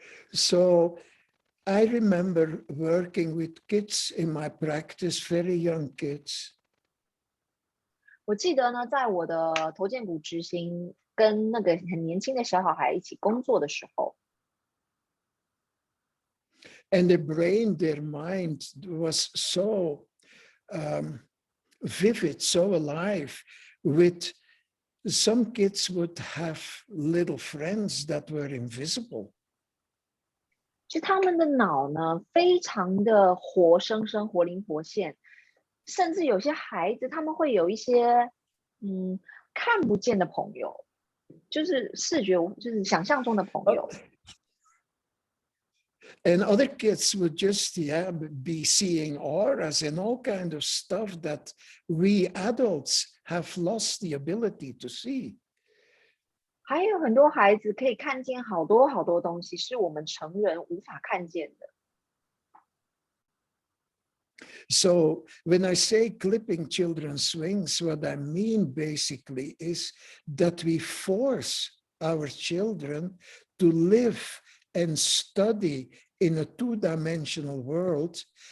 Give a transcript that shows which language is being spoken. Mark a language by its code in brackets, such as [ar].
[en] So I remember working with kids in my practice, very young kids. [zh] 我记得呢，在我的头荐骨执行跟那个很年轻的小孩一起工作的时候。 [en] And their brain, their mind was so vivid, so alive. With some kids would have little friends that were invisible. [zh] 就他们的脑呢，非常的活生生、活灵活现，甚至有些孩子他们会有一些看不见的朋友，就是视觉，就是想象中的朋友。 [en] And other kids would just be seeing auras and all kind of stuff that we adults have lost the ability to see. [zh] 还有很多孩子可以看见好多好多东西，是我们成人无法看见的。 [en] So when I say clipping children's wings, what I mean basically is that we force our children to live and study in a two-dimensional world.